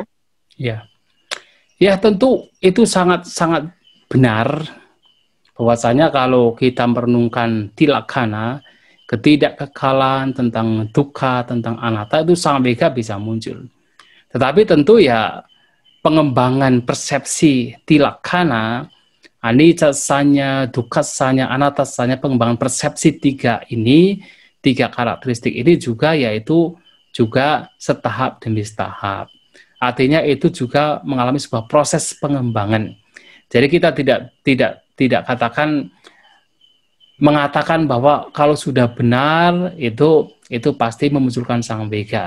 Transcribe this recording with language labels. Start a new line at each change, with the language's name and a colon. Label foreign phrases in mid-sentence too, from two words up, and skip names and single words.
Indonesian: Ya, tentu itu sangat benar bahwasanya kalau kita merenungkan tilakkhana, ketidakkekalan, tentang dukkha, tentang anatta, itu samvega bisa muncul. Tetapi tentu ya pengembangan persepsi tilakkhana,
Pali: anicca-sanya, dukkha-sanya, anatta-sanya,
Indonesian: pengembangan persepsi tiga karakteristik ini juga, yaitu juga setahap demi setahap. Artinya itu juga mengalami sebuah proses pengembangan. Jadi kita tidak mengatakan bahwa kalau sudah benar itu pasti memunculkan samvega.